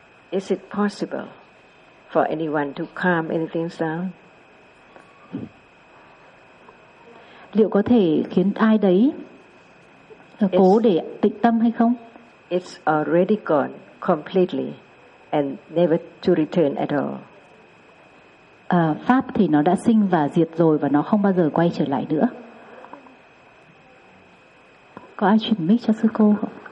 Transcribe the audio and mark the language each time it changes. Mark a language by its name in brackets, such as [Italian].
[English] Is it possible for anyone to calm anything down? [Vietnamese] Liệu có thể khiến ai đấy cố để tịnh tâm hay không? [English] It's already gone completely and never to return at all. [Vietnamese] Pháp thì nó đã sinh và diệt rồi và nó không bao giờ quay trở lại nữa. Có ai chuyển mic cho sư cô không?